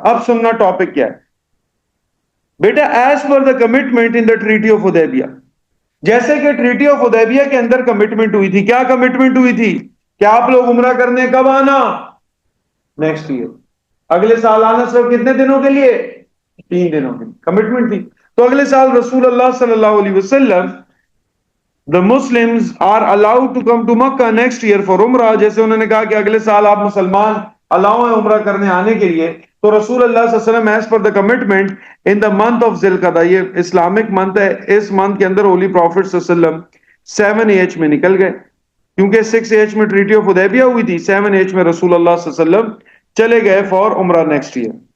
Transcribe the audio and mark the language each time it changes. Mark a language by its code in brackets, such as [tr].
[ur] اب سننا ٹاپک کیا ہے بیٹا. [en] as per the commitment in the treaty of Hudaybiyyah, [ur] جیسے کہ ٹریٹی آف حدیبیہ کے اندر کمٹمنٹ ہوئی تھی. کیا کمٹمنٹ ہوئی تھی؟ کہ آپ لوگ عمرہ کرنے کب آنا؟ [en] next year, [ur] اگلے سال آنا. صرف کتنے دنوں کے لیے؟ 3 دنوں کے لیے کمٹمنٹ تھی. تو اگلے سال [en] رسول اللہ صلی اللہ علیہ وسلم, the Muslims are allowed to come to Makkah next year for Umrah. [ur] جیسے انہوں نے کہا کہ اگلے سال آپ مسلمان الاؤ ہیں عمرہ کرنے آنے کے لیے, تو رسول اللہ صلی اللہ علیہ وسلم [en] as per the commitment in the month [ur] of ذی القعدہ, یہ اسلامک منتھ ہے, اس منتھ کے اندر ہولی پروفٹ صلی اللہ علیہ وسلم 7H میں نکل گئے, کیونکہ 6H میں ٹریٹی آف حدیبیہ ہوئی تھی, 7H میں رسول اللہ صلی اللہ علیہ وسلم چلے گئے [en] For Umrah next year.